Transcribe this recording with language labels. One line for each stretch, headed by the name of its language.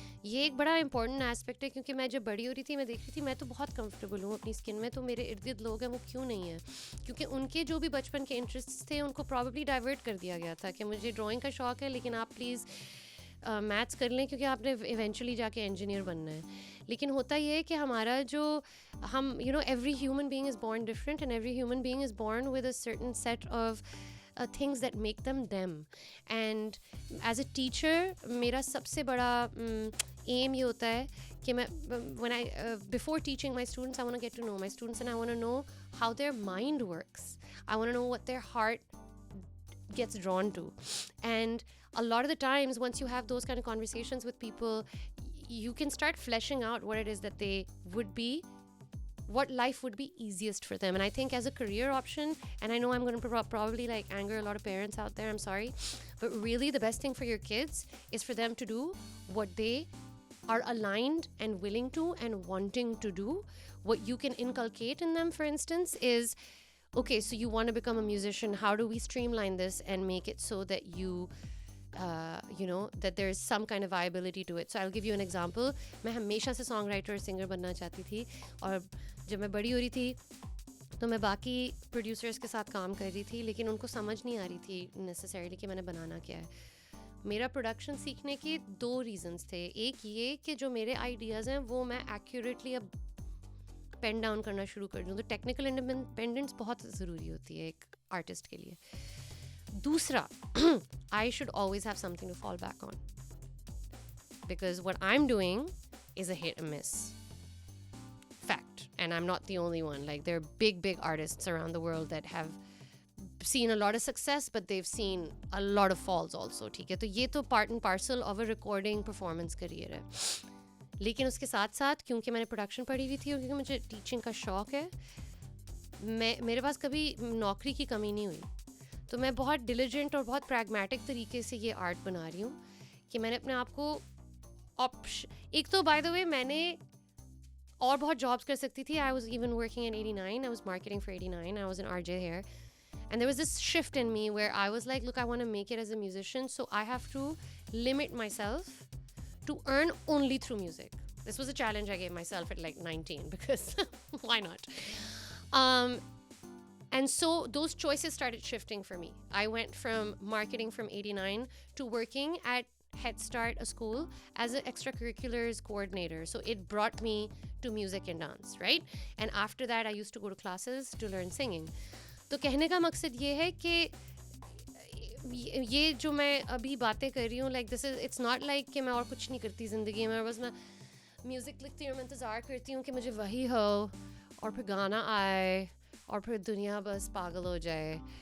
Urdu: یہ ایک بڑا امپورٹنٹ ایسپیکٹ ہے, کیونکہ میں جب بڑی ہو رہی تھی میں دیکھ رہی تھی میں تو بہت کمفرٹیبل ہوں اپنی اسکن میں, تو میرے ارد گرد لوگ ہیں وہ کیوں نہیں ہیں, کیونکہ ان کے جو بھی بچپن کے انٹرسٹس تھے ان کو پرابیبلی ڈائیورٹ کر دیا گیا تھا کہ مجھے ڈرائنگ کا شوق ہے لیکن آپ پلیز میتھس کر لیں کیونکہ آپ نے ایونچولی جا کے انجینئر بننا ہے. لیکن ہوتا یہ ہے کہ ہمارا جو ہم
English: You know every human being is born different, and every human being is born with a certain set of things that make them them. And as a teacher
Urdu: میرا سب سے بڑا
English: aim
Urdu: یہ ہوتا ہے کہ میں
English: when I before teaching my students I want to get to know my students and I want to know how their mind works. I want to know what their heart gets drawn to. And a lot of the times once you have those kind of conversations with people, you can start fleshing out what it is that they would be, what life would be easiest for them. And I think as a career option, and I know I'm going to probably like anger a lot of parents out there, I'm sorry, but really the best thing for your kids is for them to do what they are aligned and willing to and wanting to do. What you can inculcate in them, for instance, is okay, so you want to become a musician, how do we streamline this and make it so that you know that there is some kind of viability to it. So I'll give you an example.
Urdu: میں ہمیشہ سے song writer اور singer بننا چاہتی تھی, اور جب میں بڑی ہو رہی تھی تو میں باقی پروڈیوسرس کے ساتھ کام کر رہی تھی, لیکن ان کو سمجھ نہیں آ رہی تھی نیسسریلی کہ میں نے بنانا کیا ہے. میرا پروڈکشن سیکھنے کے 2 ریزنس تھے. ایک یہ کہ جو میرے آئیڈیاز ہیں وہ میں ایکوریٹلی اب پین ڈاؤن کرنا شروع کر دوں, تو ٹیکنیکل انڈیپینڈنس بہت ضروری ہوتی ہے ایک آرٹسٹ کے لیے. دوسرا,
English: I should always have something to fall back on, because what I'm doing is a hit and miss. Fact. And I'm not the only one. Like there are big artists around the world that have seen a lot of success, but they've seen a lot of falls also.
Urdu: ٹھیک ہے, تو یہ تو
English: part and parcel of a recording performance career ہے.
Urdu: لیکن اس کے ساتھ ساتھ کیونکہ میں نے پروڈکشن پڑھی ہوئی تھی اور کیونکہ مجھے ٹیچنگ کا شوق ہے, میرے پاس کبھی نوکری کی کمی نہیں ہوئی. تو میں بہت ڈیلیجنٹ اور بہت پریگمیٹک طریقے سے یہ آرٹ بنا رہی ہوں کہ میں نے اپنے آپ کو ایک تو
English: by the way
Urdu: میں نے اور بہت جابس کر سکتی تھی.
English: I was even working in 89. I was marketing for 89. I was an RJ here. And there was this shift in me where I was like, look, I want to make it as a musician, so I have to limit myself to earn only through music. This was a challenge I gave myself at like 19 because why not? And so those choices started shifting for me. I went from marketing from 89 to working at Head Start, a school, as an extracurriculars coordinator. So it brought me to music and dance, right? And after that, I used to go to classes to learn singing.
Urdu: تو کہنے کا مقصد یہ ہے کہ یہ جو میں ابھی باتیں کر رہی ہوں,
English: like this is it's not like
Urdu: کہ میں اور کچھ نہیں کرتی زندگی میں, بس میں میوزک لکھتی ہوں, میں انتظار کرتی ہوں کہ مجھے وہی ہو اور پھر گانا آئے اور پھر دنیا بس پاگل ہو جائے.